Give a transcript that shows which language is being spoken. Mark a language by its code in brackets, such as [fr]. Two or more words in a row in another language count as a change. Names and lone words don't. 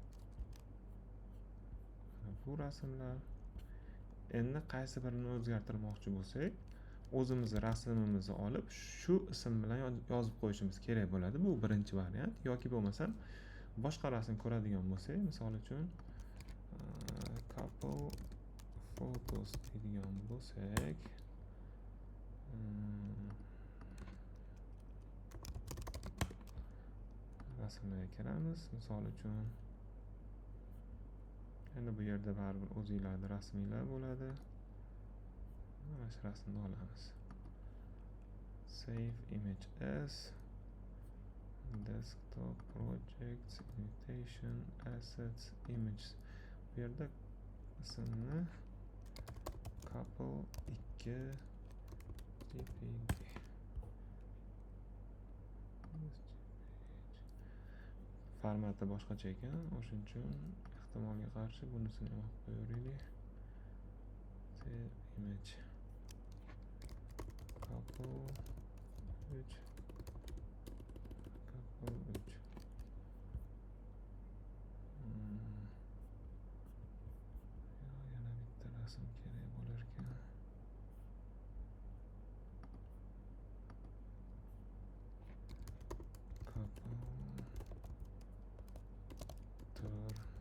[uz] Mana bu rasmlar. Endi qaysi birini o'zgartirmoqchi bo'lsak, o'zimiz rasmimizni olib, shu ism bilan yozib qo'yishimiz kerak bo'ladi. Bu birinchi variant. Yoki bo'lmasa boshqa rasm ko'radigan bo'lsak, misol uchun [en] couple photos [uz] deydigan bo'lsak, rasmlarga kiramiz. Misol uchun endi bu yerda baribir o'zingizlarning rasminglar bo'ladi. Mana shu rasmni olamiz. [en] Save image as desktop projects invitation assets images. [uz] Bu yerda ismni couple 2 jpg formati boshqacha ekan, o'shuning uchun ehtimolga qarshi bunisini ham olib qo'yaylik. [en] Save image couple [uz] 3 yana bitta rasm kerak bo'lar ekan. Couple tur.